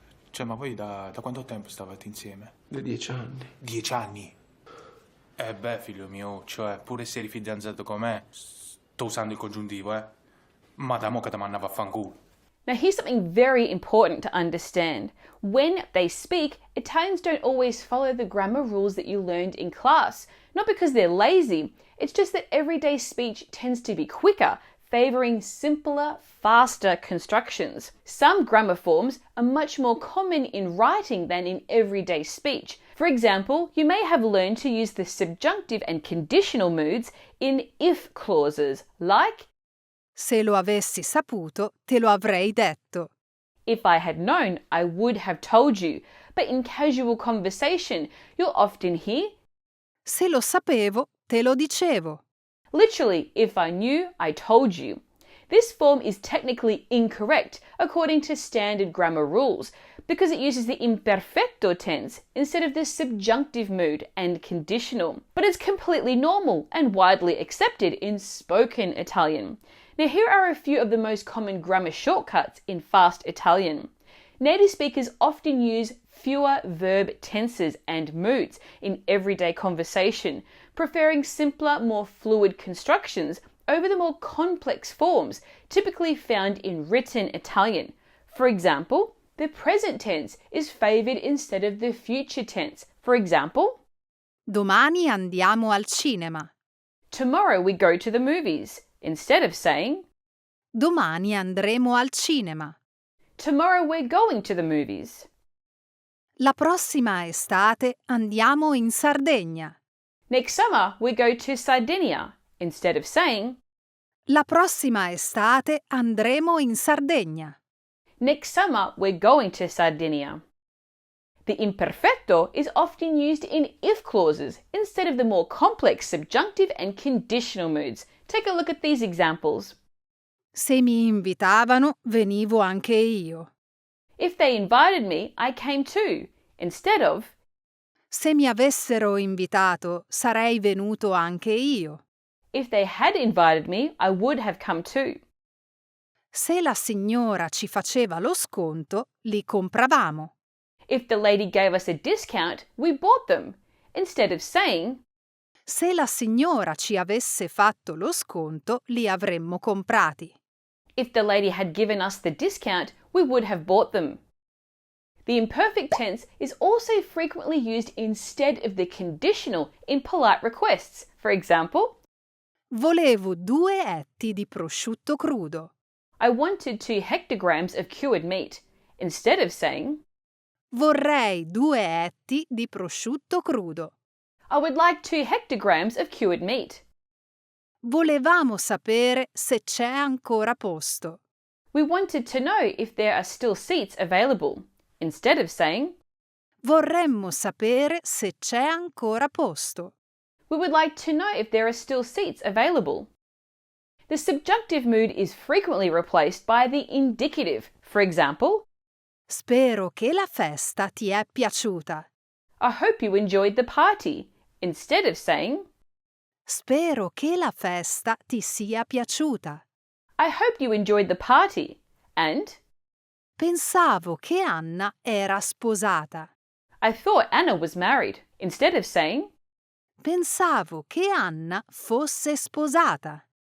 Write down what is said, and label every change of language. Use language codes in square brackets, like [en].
[it] Cioè, ma voi da quanto tempo stavate insieme? Da 10 anni. 10 anni? Beh, figlio mio, cioè, pure se eri fidanzato con me, sto usando il congiuntivo, Ma da mo che ti mandava a fanculo. [en] Now here's something very important to understand. When they speak, Italians don't always follow the grammar rules that you learned in class. Not because they're lazy, it's just that everyday speech tends to be quicker, favouring simpler, faster constructions. Some grammar forms are much more common in writing than in everyday speech. For example, you may have learned to use the subjunctive and conditional moods in if clauses, like [it] Se lo avessi saputo, te lo avrei detto. [en] if I had known, I would have told you. but in casual conversation, you'll often hear, [it] Se lo sapevo, te lo dicevo. [en] literally, if I knew, I told you. This form is technically incorrect according to standard grammar rules because it uses the imperfecto tense instead of the subjunctive mood and conditional. But it's completely normal and widely accepted in spoken Italian. Now here are a few of the most common grammar shortcuts in fast Italian. Native speakers often use fewer verb tenses and moods in everyday conversation, preferring simpler, more fluid constructions over the more complex forms typically found in written Italian. For example, the present tense is favoured instead of the future tense. For example, [it] Domani andiamo al cinema. [en] tomorrow we go to the movies, instead of saying, [it] Domani andremo al cinema. [en] tomorrow we're going to the movies. [it] La prossima estate andiamo in Sardegna. [en] Next summer we go to Sardinia, instead of saying, [it] La prossima estate andremo in Sardegna. [en] next summer we're going to Sardinia. The imperfecto is often used in if clauses instead of the more complex subjunctive and conditional moods. Take a look at these examples. [it] Se mi invitavano, venivo anche io. [en] If they invited me, I came too, instead of, [it] Se mi avessero invitato, sarei venuto anche io. [en] if they had invited me, I would have come too. [it] Se la signora ci faceva lo sconto, li compravamo. [en] If the lady gave us a discount, we bought them, instead of saying, [it] Se la signora ci avesse fatto lo sconto, li avremmo comprati. [en] if the lady had given us the discount, we would have bought them. The imperfect tense is also frequently used instead of the conditional in polite requests. For example, [it] Volevo 2 etti di prosciutto crudo. [en] I wanted 2 hectograms of cured meat, instead of saying, [it] Vorrei 2 etti di prosciutto crudo. [en] I would like 2 hectograms of cured meat. [it] Volevamo sapere se c'è ancora posto. [en] We wanted to know if there are still seats available, instead of saying, [it] Vorremmo sapere se c'è ancora posto. [en] we would like to know if there are still seats available. The subjunctive mood is frequently replaced by the indicative. For example, [it] Spero che la festa ti è piaciuta. [en] I hope you enjoyed the party, instead of saying, [it] Spero che la festa ti sia piaciuta. [en] I hope you enjoyed the party, and [it] Pensavo che Anna era sposata. [en] I thought Anna was married, instead of saying, [it] Pensavo che Anna fosse sposata.